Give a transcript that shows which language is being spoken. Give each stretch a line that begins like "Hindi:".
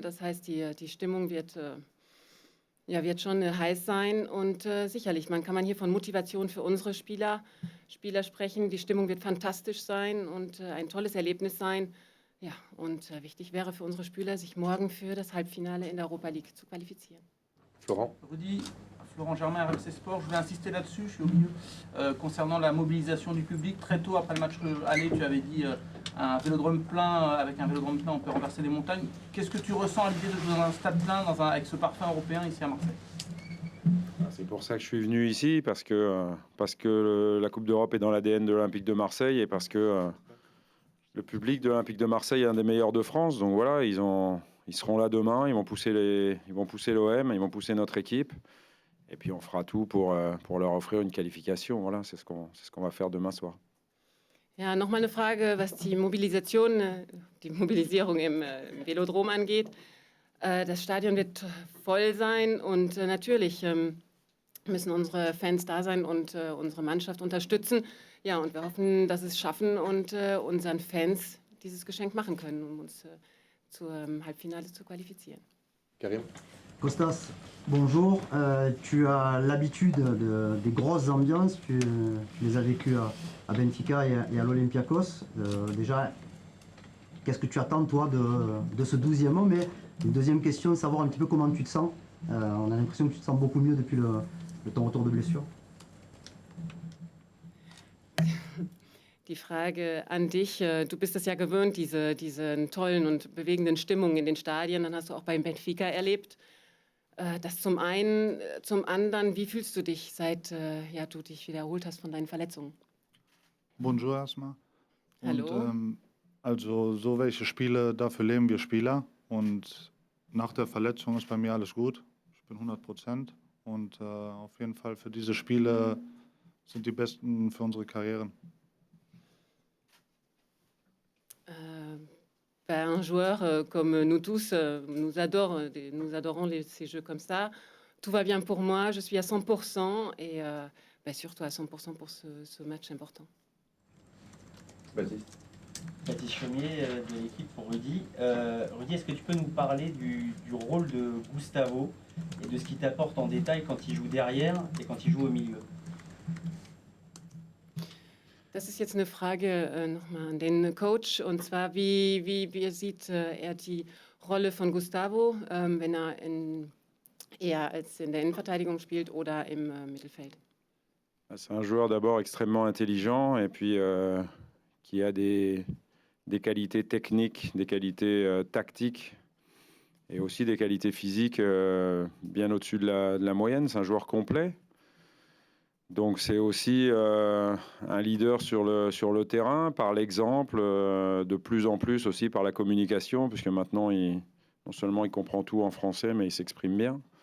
German: Das heißt, die Stimmung wird schon heiß sein, und sicherlich, kann man hier von Motivation für unsere Spieler sprechen. Die Stimmung wird fantastisch sein und ein tolles Erlebnis sein. Ja, und wichtig wäre für unsere Spieler, sich morgen für das Halbfinale in der Europa League zu qualifizieren.
French: Florent. Rudy, Florent Germain, RMC Sport. Je voulais insister là-dessus, je suis au milieu. Concernant la mobilisation du public, très tôt après le match aller, tu avais dit un vélodrome plein, avec un vélodrome plein, on peut renverser des montagnes. Qu'est-ce que tu ressens à l'idée de jouer dans un stade plein, avec ce parfum européen ici à Marseille? C'est pour ça que je suis venu ici, parce que la Coupe d'Europe est dans l'ADN de l'Olympique de Marseille et parce que le public de l'Olympique de Marseille est un des meilleurs de France. Donc voilà, ils seront là demain, ils vont pousser l'OM, ils vont pousser notre équipe. Et puis on fera tout pour leur offrir une qualification. Voilà, c'est ce qu'on va faire demain soir.
German: Ja, nochmal eine Frage, was die Mobilisation, die Mobilisierung im Velodrom angeht. Das Stadion wird voll sein und natürlich müssen unsere Fans da sein und unsere Mannschaft unterstützen. Ja, und wir hoffen, dass es schaffen und unseren Fans dieses Geschenk machen können, um uns zum Halbfinale zu qualifizieren.
French: Karim? Costas, bonjour. Tu as l'habitude des grosses ambiances, tu les as vécues à Benfica et à l'Olympiakos. Déjà, qu'est-ce que tu attends toi de ce 12e homme? Et une deuxième question, savoir un petit peu comment tu te sens. On a l'impression que tu te sens beaucoup mieux depuis ton retour de blessure.
German: Die Frage an dich, du bist es ja gewöhnt, diese tollen und bewegenden Stimmungen in den Stadien, dann hast du auch beim Benfica erlebt. Das zum einen, zum anderen, wie fühlst du dich, seit du dich wieder erholt hast von deinen Verletzungen? Bonjour erstmal. Hallo. Und, also so welche Spiele, dafür leben wir Spieler. Und nach der Verletzung ist bei mir alles gut. Ich bin 100%. Und auf jeden Fall für diese Spiele sind die besten für unsere Karrieren.
French: Un joueur comme nous tous, nous adorons ces jeux comme ça. Tout va bien pour moi, je suis à 100% et surtout à 100% pour ce match important. Baptiste? Baptiste Chaumier de l'équipe pour Rudy. Rudy, est-ce que tu peux nous parler du rôle de Gustavo et de ce qu'il t'apporte en détail quand il joue derrière et quand il joue au milieu?
German: Das ist jetzt eine Frage nochmal an den Coach. Und zwar, wie sieht er die Rolle von Gustavo, wenn er eher als in der Innenverteidigung spielt oder im Mittelfeld?
French: C'est un joueur d'abord extrêmement intelligent et puis qui a des qualités techniques, des qualités tactiques et aussi des qualités physiques bien au-dessus de la moyenne. C'est un joueur complet. Donc c'est aussi un leader sur le terrain, par l'exemple, de plus en plus aussi par la communication, puisque maintenant, non seulement il comprend tout en français, mais il s'exprime bien.